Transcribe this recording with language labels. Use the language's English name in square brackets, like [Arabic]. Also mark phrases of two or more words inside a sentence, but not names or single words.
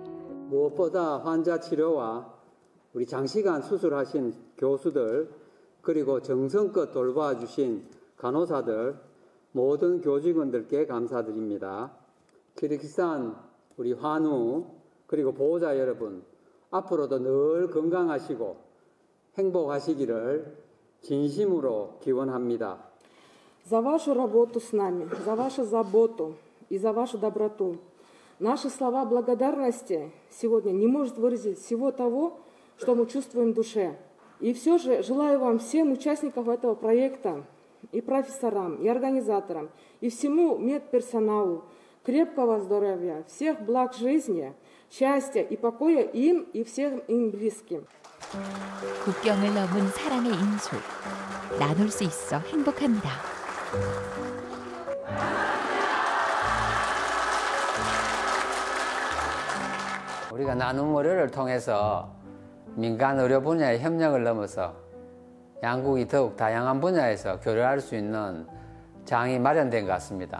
[Korean] 무엇보다 환자 치료와 우리 장시간 수술하신 교수들 그리고 정성껏 돌봐주신 간호사들 모든 교직원들께 감사드립니다. 키르기스탄 우리 환우 그리고 보호자 여러분 앞으로도 늘 건강하시고 행복하시기를 진심으로 기원합니다. [Russian] За вашу работу с нами, за вашу заботу и за вашу доброту. Наши слова благодарности сегодня не может выразить всего того, что мы чувствуем в душе. И все же желаю вам, всем участникам этого проекта, и профессорам, и организаторам, и всему медперсоналу крепкого здоровья, всех благ жизни, счастья и покоя им и всем им близким. [Korean] 국경을 넘은 사랑의 인수, 나눌 수 있어 행복합니다. 우리가 나눔 의료를 통해서 민간 의료 분야의 협력을 넘어서 양국이 더욱 다양한 분야에서 교류할 수 있는 장이 마련된 것 같습니다.